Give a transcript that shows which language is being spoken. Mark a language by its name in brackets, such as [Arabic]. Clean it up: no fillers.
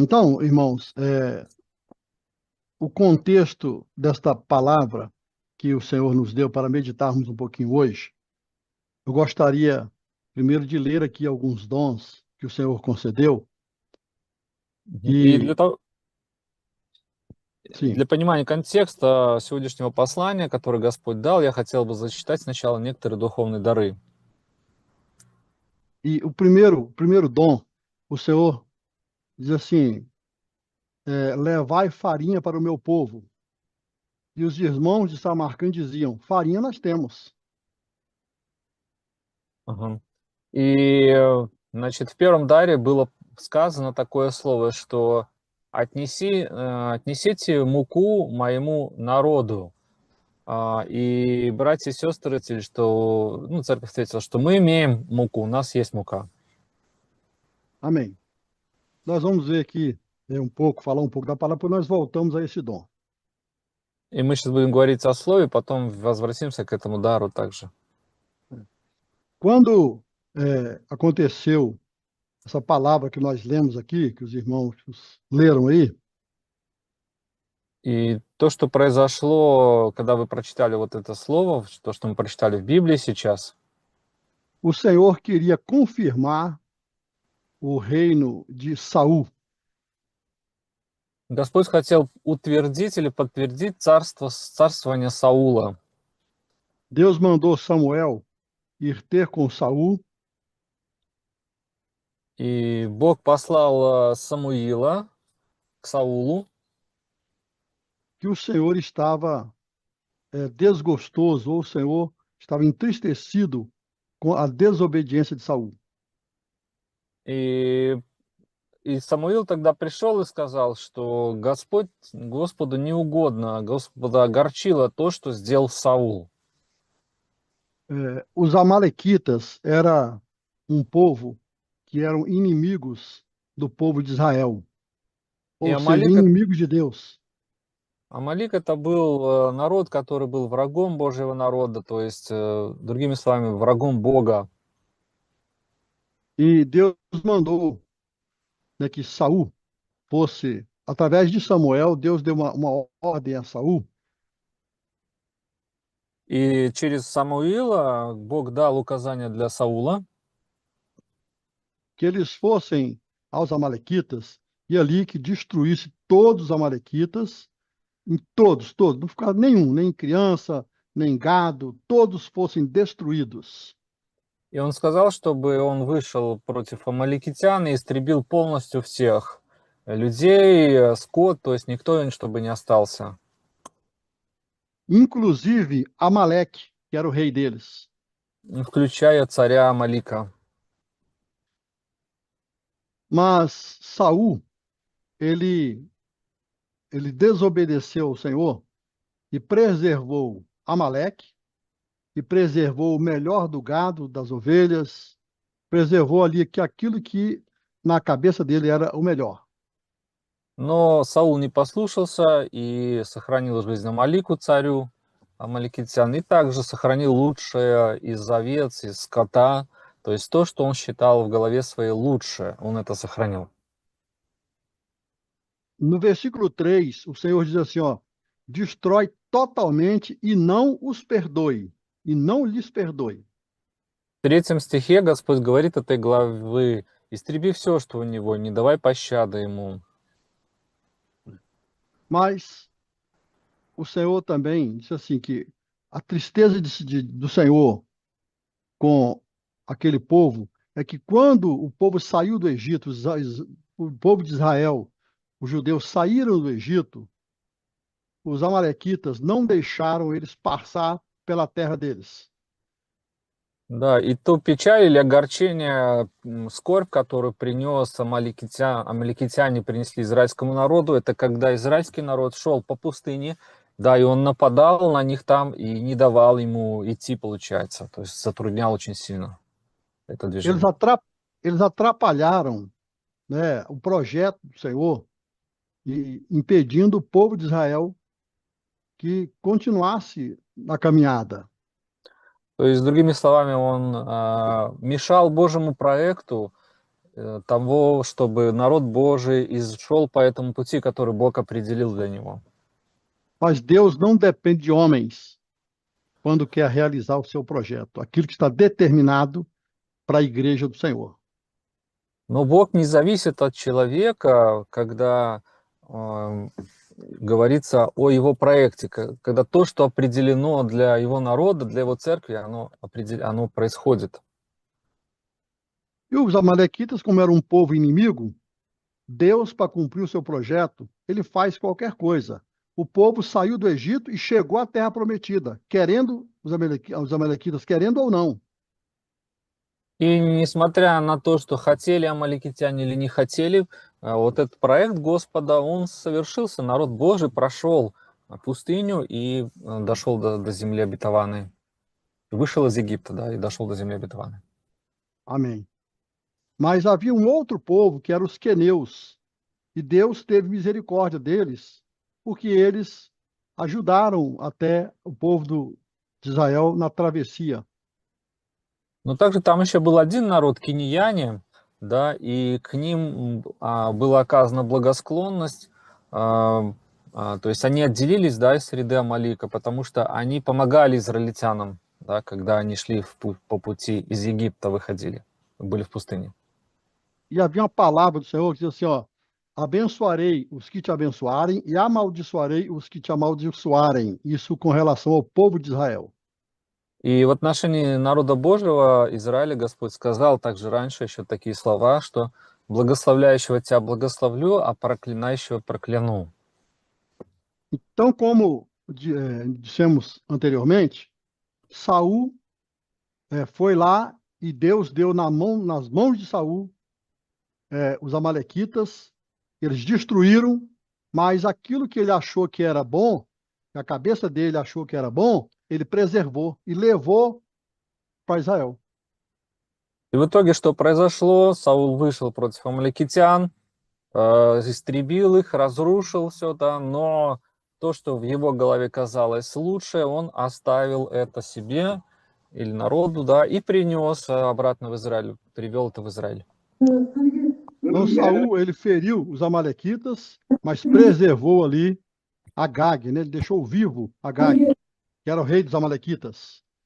[Portuguese] Então, irmãos, o contexto desta palavra que o Senhor nos deu para meditarmos um pouquinho hoje, eu gostaria primeiro de ler aqui alguns dons que o Senhor concedeu. [Russian] И [Portuguese] E, sim, [Russian] для понимания контекста сегодняшнего послания, которое Господь дал, я хотел бы зачитать сначала некоторые духовные дары. [Portuguese] e o primeiro dom, o Senhor diz assim: levai farinha para o meu povo. E os irmãos de Samarcã diziam: farinha nós temos. Ага. [Russian] И, значит, в первом даре было сказано такое слово, что отнесите муку моему народу. И братья и сестры ответили, что, ну, церковь ответила, что мы имеем муку, у нас есть мука. [Portuguese] Amém. Nós vamos ver aqui falar um pouco da palavra, depois nós voltamos a esse dom. [Russian] И мы сейчас будем говорить о слове, потом возвратимся к этому дару также. [Portuguese] Quando aconteceu essa palavra que nós lemos aqui, que os irmãos leram aí, [Russian] И то, что произошло, когда вы прочитали вот это слово, то, что мы прочитали в Библии сейчас, [Portuguese] o Senhor queria confirmar o reino de Saul. [Russian] Господь хотел утвердить или подтвердить царствование Саула. [Portuguese] Deus mandou Samuel ir ter com Saul, [Russian] И Бог послал Самуила к Саулу, [Portuguese] que o Senhor estava desgostoso, ou o Senhor estava entristecido com a desobediência de Saul. [Russian] и, и Самуил тогда пришел и сказал, что Господу не угодно, Господа огорчило то, что сделал Саул. [Portuguese] Os amalequitas era um povo que eram inimigos do povo de Israel, [Russian] И [Portuguese] ou seja, inimigos de Deus. [Russian] Амалик это был народ, который был врагом Божьего народа, то есть, другими словами, врагом Бога. [Portuguese] E Deus mandou, né, que Saul fosse, através de Samuel, Deus deu uma ordem a Saul [Russian] И через Самуила Бог дал указания для Саула, [Portuguese] que eles fossem aos amalequitas e ali que destruísse todos os amalequitas, em todos, não ficava nenhum, nem criança, nem gado, todos fossem destruídos. [Russian] и он сказал, чтобы он вышел против амаликитян и истребил полностью всех людей, скот, то есть никто, чтобы не остался. [Portuguese] Inclusive Amaleque, que era o rei deles. [Russian] Включая царя Амалика. [Portuguese] Mas Saul, ele desobedeceu ao Senhor e preservou Amaleque, e preservou o melhor do gado, das ovelhas, preservou ali que aquilo que na cabeça dele era o melhor. [Russian] Но Саул не послушался и сохранил жизнь Амалику, царю амаликитян, и также сохранил лучшее из овец, из скота, то есть то, что он считал в голове своей лучшее, он это сохранил. [Portuguese] No versículo 3, o Senhor diz assim, ó, destrói totalmente e não os perdoe, e não lhes perdoe. [Russian] В 3 стихе Господь говорит этой главы: «Истреби все, что у него, не давай пощады ему». [Portuguese] Mas o Senhor também disse assim que a tristeza do Senhor com aquele povo é que quando o povo saiu do Egito, o povo de Israel, os judeus saíram do Egito, os amalequitas não deixaram eles passar pela terra deles. [Russian] Да, и ту печаль или огорчение, скорбь, которую принес амаликитяне принесли израильскому народу, это когда израильский народ шел по пустыне, да, и он нападал на них там и не давал ему идти, получается, то есть затруднял очень сильно это [Portuguese] Eles, [Russian] движение. [Portuguese] atra- eles atrapalharam, né, o projeto do Senhor e impedindo o povo de Israel que continuasse na caminhada. [Russian] То есть, другими словами, он мешал Божьему проекту того, чтобы народ Божий шел по этому пути, который Бог определил для него. [Portuguese] Mas Deus não depende de homens quando quer realizar o seu projeto, aquilo que está determinado para a igreja do Senhor. [Russian] Но Бог не зависит от человека, когда говорится о его проекте, когда то, что определено для его народа, для его церкви, оно происходит. [Portuguese] E os amalequitas, como era um povo inimigo, Deus, para cumprir o seu projeto, ele faz qualquer coisa. O povo saiu do Egito e chegou à terra prometida, querendo os amalequitas, querendo ou não. [Russian] И несмотря на то, что хотели амаликитяне или не хотели, вот этот проект Господа, он совершился. Народ Божий прошел пустыню и дошел до земли обетованной. Вышел из Египта, да, и дошел до земли обетованной. [Portuguese] Amém. Mas havia um outro povo, que eram os queneus, e Deus teve misericórdia deles, porque eles ajudaram até o povo de Israel na travessia. [Russian] Но также там еще был один народ, киньяне, да, и к ним была оказана благосклонность, то есть они отделились, да, из среды Амалика, потому что они помогали израильтянам, да, когда они шли по пути из Египта, выходили, были в пустыне. [Portuguese] E havia uma palavra do Senhor que dizia assim, ó, abençoarei os que te abençoarem e amaldiçoarei os que te amaldiçoarem. Isso com relação ao povo de Israel. [Russian] И в отношении народа Божьего Израиля Господь сказал также раньше еще такие слова, что благословляющего тебя благословлю, а проклинающего прокляну. [Portuguese] Então, como dissemos anteriormente, Saul foi lá e Deus deu nas mãos de Saul os amalequitas, eles destruíram, mas aquilo que ele achou que era bom, que a cabeça dele achou que era bom, ele preservou e levou para Israel. [Russian] И в итоге что произошло? Саул вышел против амаликитян, истребил их, разрушил все, да, но то, что в его голове казалось лучше, он оставил это себе или народу, да, и принес обратно в Израиль, привел это в Израиль. [Portuguese] Então, Saul, ele feriu os amalequitas, mas preservou ali Agag, né? Ele deixou vivo Agag, que era o rei dos amalequitas.